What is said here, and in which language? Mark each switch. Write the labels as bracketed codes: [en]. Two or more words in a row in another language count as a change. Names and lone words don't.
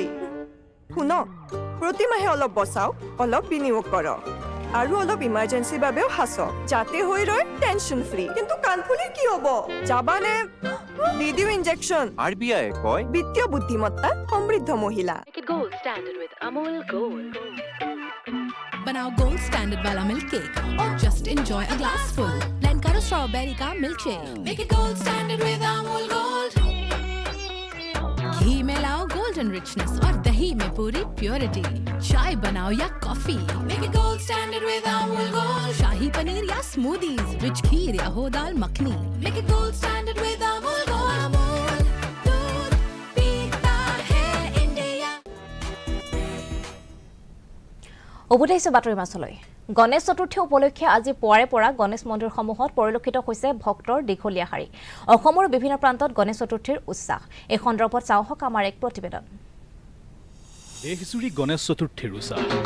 [as] শুনক, প্ৰতিমাহে অলপ বচাওক, অলপ বিনিয়োগ কৰক, আৰু অলপ ইমাৰ্জেঞ্চিৰ বাবেও সাঁচক, যাতে হৈ ৰয় [en] tension free. [as] কিন্তু কাণফুলিৰ কি হ'ব? যাবানে দি দিও ইনজেকশ্যন? RBI কয় বিত্তীয় বুদ্ধিমত্তা সমৃদ্ধ মহিলা। [en] Make it gold standard with Amul Gold. [hi] बनाओ [en] gold standard [hi] वाला [en] milk cake [hi] और [en] just enjoy a glass full. [hi] ब्लेंड करो स्ट्रॉबेरी का [en] milk shake. make it gold standard with Amul Gold. [hi] घी में लाओ [en] golden richness [hi] और दही में पूरी प्योरिटी। चाय बनाओ या कॉफी, [en] make it gold standard with Amul Gold. [hi] शाही पनीर या स्मूदीज, रिच खीर या हो दाल मखनी, [en] make it gold standard with Amul Gold. [hi] अमूल दूध पीता है इंडिया। [as] উভতাইছো বাতৰি মাছলৈ। গণেশ চতুৰ্থী উপলক্ষে আজি পুৱাৰে পৰা গণেশ মন্দিৰসমূহত পৰিলক্ষিত হৈছে ভক্তৰ দীঘলীয়া শাৰী। অসমৰ বিভিন্ন প্ৰান্তত গণেশ চতুৰ্থীৰ উৎসাহ। এই সন্দৰ্ভত চাওঁহক আমাৰ এক প্ৰতিবেদন। দেশজুৰি গণেশ চতুৰ্থীৰ উৎসাহ।